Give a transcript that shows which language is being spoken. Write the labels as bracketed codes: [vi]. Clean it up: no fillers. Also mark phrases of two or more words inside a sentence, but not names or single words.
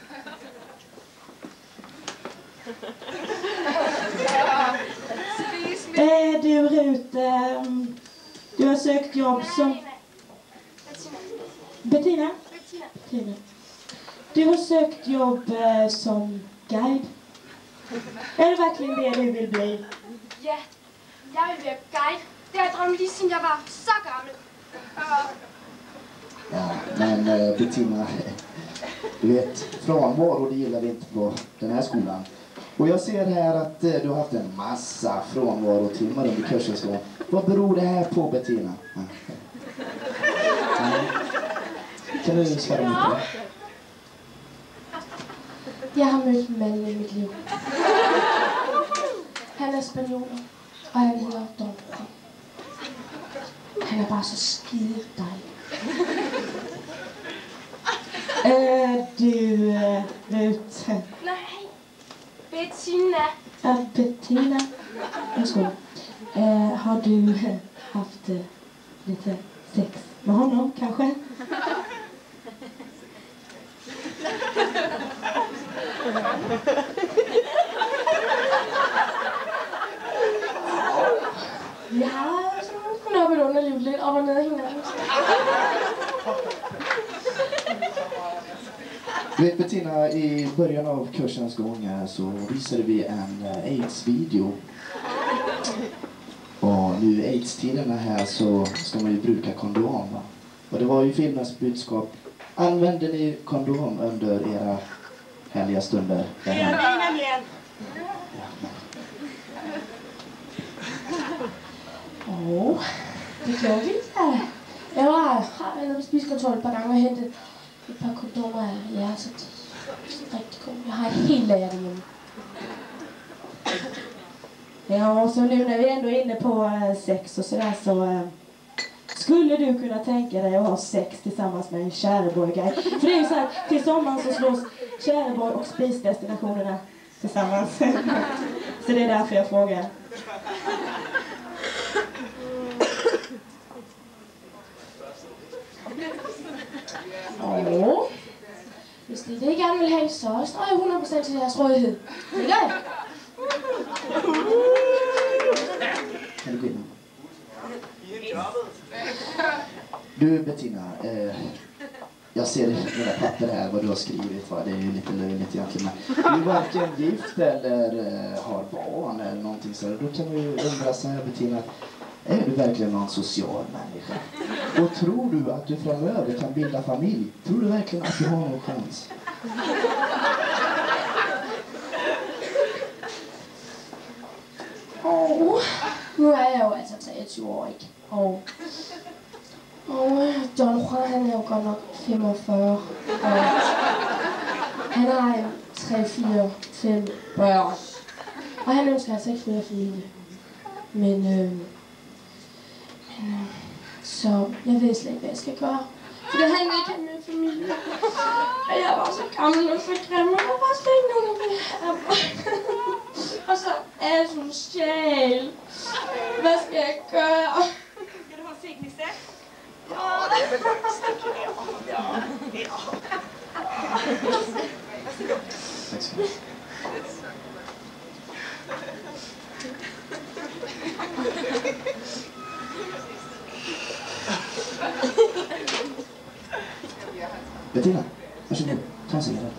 [sv] Du Rut, du har sökt jobb som... Bettina? Bettina. Du har sökt jobb som guide. Är det verkligen det du vill bli? Ja, jag vill bli guide. Det har jag drömt [da] lige siden [sv] jag var så gammal. Ja, men Bettina, du vet, frånvaro det gillar vi inte på den här skolan. Och jag ser här att du har haft en massa frånvarotimmar under kursens gång. Vad beror det här på, Bettina? Ja. Kan du svara på det? Jag har [da] mødt manden [sv] i mitt liv. Han är spanjor, och han hedder Don Juan. Han är bara så [da] skide dejlig. [sv] Du Rut. Nej, Bettina. Bettina. Varsågod. Har du haft lite sex med honom kanske? [da] Ja, så hun er begyndt at leve lidt op og ned af hinanden. [sv] Du vet Bettina, i början av kursens gång så visade vi en AIDS-video. Och nu i AIDS-tiderna här så ska man ju bruka kondom. Va? Och det var ju filmens budskap. Använder ni kondom under era härliga stunder? Det gör vi nämligen. [da] Det gjorde vi ikke. Jeg har været på spisekontrol et par gange og hentet et par kondomer af jer, så det er rigtig godt. Jeg har et helt lager derhjemme. [sv] Ja, så nu när vi ändå är inne på sex och sådär så skulle du kunna tänka dig att ha sex tillsammans med en Tjäreborg-guide? För det är ju så här, till sommaren så slås Tjäreborg och spisdestinationerna tillsammans. Så det är därför jag frågar. [da] Og hvis det er det, jeg gerne vil have, så står jeg 100% til jeres rådighed. Det gør jeg. [sv] Du Bettina, jag ser i mina papper här vad du har skrivit. Va? Det är ju lite löjligt egentligen. Men du är varken gift eller har barn eller någonting så. Då kan man ju undra så här Bettina. Är du verkligen någon social människa? Och tror du att du framöver kan bilda familj? Tror du verkligen att du har någon chans? [da] Nu er jeg jo altså 23 år, ikke? Og Don Juan, han er jo godt nok 45. Og han har 3, 4, 5 børn. Og han ønsker altså ikke flere familie. Men så jeg ved slet ikke, hvad jeg skal gøre. Fordi han ikke har med familie. Og jeg var så gammel og så grim, og der var slet ikke nogen, der ville have mig. Og så er jeg sådan sjæl. Hvad skal jeg gøre? Skal du have set min sæt? Ja, det er vel godt stikke her. Ja. [sv] Varsågod. Tack så mycket. Bettina, varsågod. Ta en cigarett.